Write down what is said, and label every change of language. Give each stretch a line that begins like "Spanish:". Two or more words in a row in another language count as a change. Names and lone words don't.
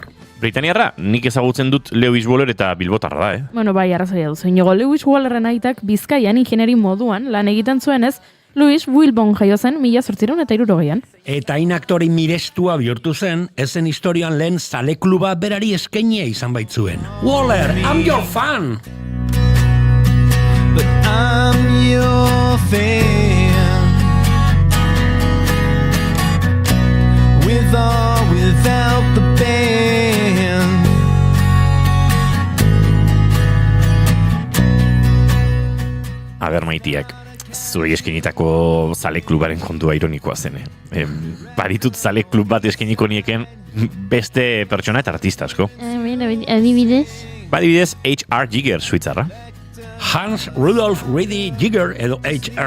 Basque: Britaniarra, nik ezagutzen dut Lewis Waller eta Bilbotarra da, Bueno, bai, arrazoia duzu. Inigo, Lewis Wallerren aitak Bizkaian ingenieri moduan lan egiten zuenez, Louis Wilbon jaio zen 1860an. Eta hain aktore mirestua bihurtu zen, ezen historian lehen zale kluba berari eskainia izan baitzuen.
English: Waller, I'm your fan! But I'm your fan. With or without the band.
Basque: A ber, Maitiak. Zuei eskenitako zale klubaren kontua ironikoa zen. Baditut zale klub bat eskeniko nieken beste pertsona eta artista asko. Adibidez? Badibidez, H.R. Giger, suitzarra. Hans Rudolf Riedi Giger, edo H.R.